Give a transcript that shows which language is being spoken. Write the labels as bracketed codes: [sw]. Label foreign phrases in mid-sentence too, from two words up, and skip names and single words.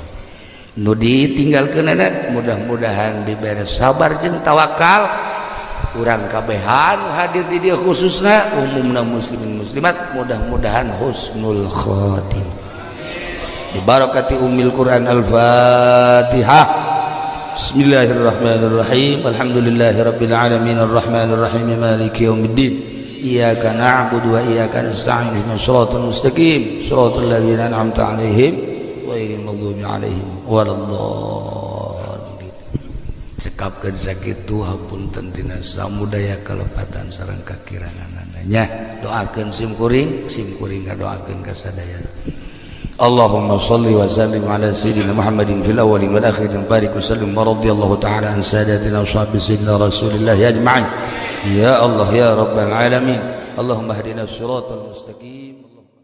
[su] Nu ditinggalkeunana mudah-mudahan dibere sabar jeung tawakal. Urang kabehan hadir di dia khususna umumna [ar] مسلمين مسلمات [su] mudah-mudahan [ar] حسن الخاتمة ببركة أم القرآن الفاتحة. بسم الله الرحمن الرحيم. الحمد لله رب العالمين الرحمن الرحيم مالك يوم الدين. إياك نعبد وإياك نستعين اهدنا الصراط المستقيم صراط الذين أنعمت عليهم غير المغضوب عليهم ولا الضالين. [su] Cekapkeun sakitu hapunten tina samudaya kalepatan sareng kakiranganana nya. Doakeun simkuring ngadoakeun ka sadayana. [ar] اللهم صل وسلم على سيدنا محمد في الأولين والآخرين بارك وسلم ورضي الله تعالى عن ساداتنا وصحب سيدنا رسول الله أجمعين. يا الله يا رب العالمين. اللهم اهدنا الصراط المستقيم.